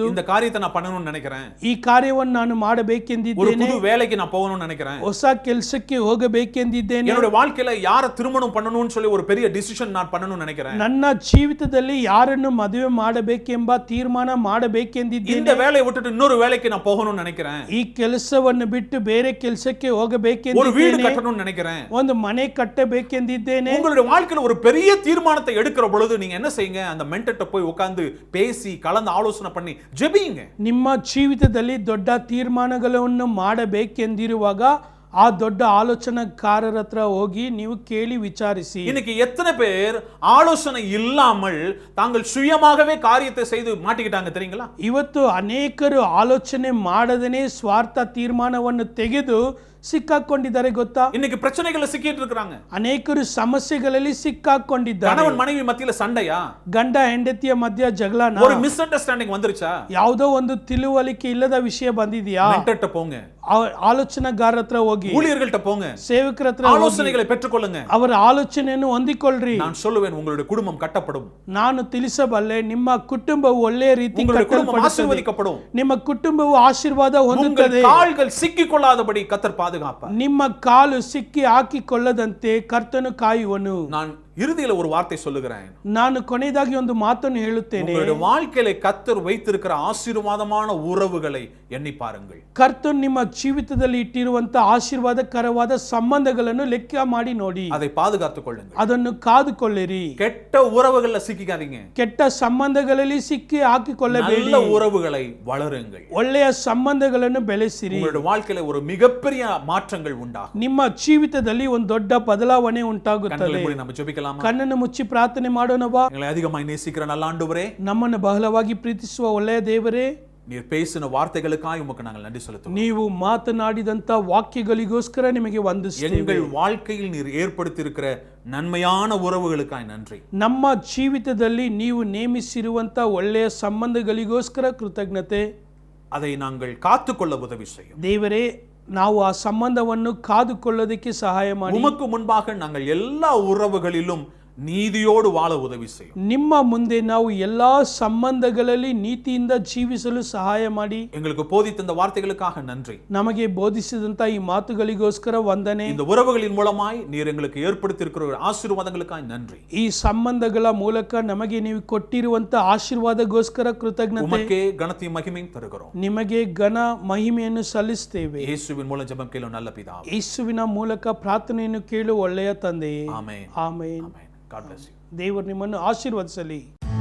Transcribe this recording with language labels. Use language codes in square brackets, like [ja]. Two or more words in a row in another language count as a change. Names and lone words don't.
[ta] இந்த காரியத்தை நான் பண்ணணும்னு நினைக்கிறேன், [kn] ಈ ಕಾರ್ಯವನ್ನು ನಾನು [ta] ஒரு [kn] ಮಾಡಬೇಕೆಂದಿದ್ದೇನೆ, [ta] புது வேலைக்கு நான் போகணும்னு நினைக்கிறேன், [kn] ಹೊಸ ಕೆಲಸಕ್ಕೆ ಹೋಗಬೇಕೆಂದಿದ್ದೇನೆ, [ta] என்னோட வாழ்க்கையில யாரை திருமணம் பண்ணணும்னு சொல்லி ஒரு பெரிய டிசிஷன் நான் பண்ணணும்னு நினைக்கிறேன், [kn] ನನ್ನ ಜೀವಿತದಲ್ಲಿ ಯಾರನ್ನು ಮದುವೆ ಮಾಡಬೇಕೆಂಬ ತೀರ್ಮಾನ ಮಾಡಬೇಕೆಂದಿದ್ದೇನೆ, [ta] இந்த வேலையை விட்டுட்டு இன்னொரு வேலைக்கு நான் போகணும்னு நினைக்கிறேன், [kn] ಈ ಕೆಲಸವನ್ನು ಬಿಟ್ಟು ಬೇರೆ ಕೆಲಸಕ್ಕೆ [ta] ஒரு வீடு [kn] ಹೋಗಬೇಕೆಂದಿದ್ದೇನೆ, [ta] கட்டணும்னு நினைக்கிறேன். [kn] ಒಂದು ಮನೆ ಕಟ್ಟಬೇಕೆಂದಿದ್ದೇನೆ. [ta] உங்களுடைய வாழ்க்கையில ஒரு பெரிய தீர்மானத்தை எடுக்கிற பொழுது நீங்க என்ன செய்யுங்க? அந்த மென்டர்ட்ட போய் உட்கார்ந்து பேசி கலந்து ஆலோசனை பண்ணி ஜெபியுங்க. [kn] ನಿಮ್ಮ ಜೀವಿತದಲ್ಲಿ ದೊಡ್ಡ ತೀರ್ಮಾನಗಳನ್ನು ಮಾಡಬೇಕೆಂದಿರುವಾಗ ಆ ದೊಡ್ಡ ಆಲೋಚನಾಕಾರರ ಹತ್ರ ಹೋಗಿ ನೀವು ಕೇಳಿ ವಿಚಾರಿಸಿ. [ta] இன்னைக்கு எத்தனை பேர் ஆலோசனை இல்லாமல் தாங்கள் சுயமாகவே காரியத்தை செய்து மாட்டிக்கிட்டாங்க தெரியுங்களா? [kn] ಇವತ್ತು ಅನೇಕರು ಆಲೋಚನೆ ಮಾಡದೇನೆ ಸ್ವಾರ್ಥ ತೀರ್ಮಾನವನ್ನು ತೆಗೆದು ಸಿಕ್ಕಾಕೊಂಡಿದ್ದಾರೆ ಗೊತ್ತಾ? [ta] இன்னைக்கு பிரச்சனைகளை சிக்கிட்டு இருக்காங்க. [kn] ಅನೇಕರು ಸಮಸ್ಯೆಗಳಲ್ಲಿ ಸಿಕ್ಕಾಕೊಂಡಿದ್ದಾರೆ. [ta] கணவன் மனைவி மத்தியில சண்டையா? [kn] ಗಂಡ ಹೆಂಡತಿಯ ಮಧ್ಯ ಜಗಳನ? [ta] ஒரு மிஸ் அண்டர்ஸ்டாண்டிங் வந்துருச்சா? [kn] ಯಾವುದೋ ಒಂದು ತಿಳುವಳಿಕೆ ಇಲ್ಲದ ವಿಷಯ ಬಂದಿದೆಯಾ? [ta] மென்டர்ட்ட போங்க, [kn] ಆಲೋಚನಾಗಾರರ ಹತ್ರ ಹೋಗಿ, [ta] ஊழியர்கள்ட்ட போங்க, [kn] ಸೇವಕರ ಹತ್ರ [ta] ஆலோசனைகளை பெற்றுக்கொள்ளுங்க. [kn] ಅವರ ಆಲೋಚನೆಯನ್ನು ಹೊಂದಿಕೊಳ್ಳ್ರಿ. [ta] நான் சொல்லுவேன், உங்களுடைய குடும்பம் கட்டப்படும், [kn] ನಾನು ತಿಳಿಸಬಲ್ಲೆ, ನಿಮ್ಮ ಕುಟುಂಬವು ಒಳ್ಳೆಯ ರೀತಿ [ta] உங்களுடைய குடும்பம் [kn] ಕಟ್ಟಲ್ಪಡುತ್ತದೆ, [ta] ஆசீர்வதிக்கப்படும், [kn] ನಿಮ್ಮ ಕುಟುಂಬವು ಆಶೀರ್ವಾದ [ta] உங்கள் [kn] ಹೊಂದುತ್ತದೆ, [ta] கால்கள் சிக்கிக்கொள்ளாதபடி கர்த்தர் பாதுகாப்பார். [kn] ನಿಮ್ಮ ಕಾಲು ಸಿಕ್ಕಿ ಹಾಕಿಕೊಳ್ಳದಂತೆ ಕರ್ತನು ಕಾಯುವನು. [ta] நான் இறுதியில ஒரு வார்த்தை சொல்லுகிறேன், [kn] ನಾನು ಕೊನೆಯದಾಗಿ ಒಂದು ಮಾತನ್ನು ಹೇಳುತ್ತೇನೆ. [ta] உங்களுடைய வாழ்க்கையில கர்த்தர் வைத்திருக்கிற ஆசீர்வாதமான உறவுகளை எண்ணி பாருங்கள். [kn] ಕರ್ತನು ನಿಮ್ಮ ಜೀವಿತದಲ್ಲಿ ಇಟ್ಟಿರುವಂತ ಆಶೀರ್ವಾದಕರವಾದ ಸಂಬಂಧಗಳನ್ನು ಲೆಕ್ಕ ಮಾಡಿ ನೋಡಿ, [ta] அதை பாதுகாத்துக் கொள்ளுங்கள். [kn] ಅದನ್ನು ಕಾದುಕೊಳ್ಳಿರಿ. [ta] கெட்ட உறவுகள்ல சிக்கிக்காதீங்க, [kn] ಕೆಟ್ಟ ಸಂಬಂಧಗಳಲ್ಲಿ ಸಿಕ್ಕಿ ಹಾಕಿಕೊಳ್ಳಬೇಡಿ, [ta] நல்ல உறவுகளை வளருங்கள். [kn] ಒಳ್ಳೆಯ ಸಂಬಂಧಗಳನ್ನು ಬೆಳೆಸಿರಿ. [ta] உங்களுடைய வாழ்க்கையில ஒரு மிகப்பெரிய மாற்றங்கள் உண்டாகும். [kn] ನಿಮ್ಮ ಜೀವಿತದಲ್ಲಿ ಒಂದು ದೊಡ್ಡ ಬದಲಾವಣೆ ಉಂಟಾಗುತ್ತದೆ. [ta] கண்களை மூடி நம்ம ஜெபிக்கலாமா? [kn] ಕಣ್ಣನ್ನು ಮುಚ್ಚಿ ಪ್ರಾರ್ಥನೆ ಮಾಡೋಣವಾ? [ta] எங்களை அதிகமாய் நேசிக்கிற நல்ல ஆண்டவரே, [kn] ನಮ್ಮನ್ನು ಬಹಳವಾಗಿ ಪ್ರೀತಿಸುವ ಒಳ್ಳೆಯ ದೇವರೇ, [ta] நீர் பேசின வார்த்தைகளுக்காக உமக்கு நாங்கள் நன்றி செலுத்துவோம். [kn] ನೀವು ಮಾತನಾಡಿದಂತ ವಾಕ್ಯಗಳಿಗೋಸ್ಕರ ನಿಮಗೆ ವಂದಿಸುತ್ತೇವೆ. [ta] எங்கள் வாழ்க்கையில் நீர் ஏற்படுத்தி இருக்கிற நன்மையான உறவுகளுக்காய் நன்றி. [kn] ನಮ್ಮ ಜೀವಿತದಲ್ಲಿ ನೀವು ನೇಮಿಸಿರುವಂತ ಒಳ್ಳೆಯ ಸಂಬಂಧಗಳಿಗೋಸ್ಕರ ಕೃತಜ್ಞತೆ. [ta] அதை நாங்கள் காத்துக்கொள்ள உதவி செய்யும் [kn] ದೇವರೇ, ನಾವು ಆ ಸಂಬಂಧವನ್ನು ಕಾದುಕೊಳ್ಳೋದಕ್ಕೆ ಸಹಾಯ ಮಾಡಿ. [ta] உமக்கு முன்பாக நாங்கள் எல்லா உறவுகளிலும் நீதியோடு வாழ உதவி செய்யும். [kn] ನಿಮ್ಮ ಮುಂದೆ ನಾವು ಎಲ್ಲಾ ಸಂಬಂಧಗಳಲ್ಲಿ ನೀತಿಯಿಂದ ಜೀವಿಸಲು ಸಹಾಯ ಮಾಡಿ. [ta] எங்களுக்கு போதித்த இந்த வார்த்தைகளுக்காக நன்றி. [kn] ನಮಗೆ ಬೋಧಿಸಿದಂತ ಈ ಮಾತುಗಳಿಗೋಸ್ಕರ ವಂದನೆ. [ta] இந்த உறவுகளின் மூலமாய் நீர் எங்களுக்கு ஏற்படுத்தி இருக்கிற ஆசீர்வாதங்களுக்காக நன்றி. [kn] ಈ ಸಂಬಂಧಗಳ ಮೂಲಕ ನಮಗೆ ನೀವು ಕೊಟ್ಟಿರುವಂತ ಆಶೀರ್ವಾದಗೋಸ್ಕರ ಕೃತಜ್ಞತೆ. [ta] உமக்கே கனத்தையும் மகிமையும் தருகிறோம். [kn] ನಿಮಗೆ ಘನ ಮಹಿಮೆಯನ್ನು ಸಲ್ಲಿಸುತ್ತೇವೆ. [ta] இயேசுவின் மூலம் ஜெபம் கேளும் நல்ல பிதாவே. [kn] ಯೇಸುವಿನ ಮೂಲಕ ಪ್ರಾರ್ಥನೆಯನ್ನು ಕೇಳು ಒಳ್ಳೆಯ ತಂದೆಯೇ. [ta] ஆமென். [kn] ಆಮೆನ್. [en] God bless you. [kn] ದೇವರು ನಿಮ್ಮನ್ನು ಆಶೀರ್ವದಿಸಲಿ.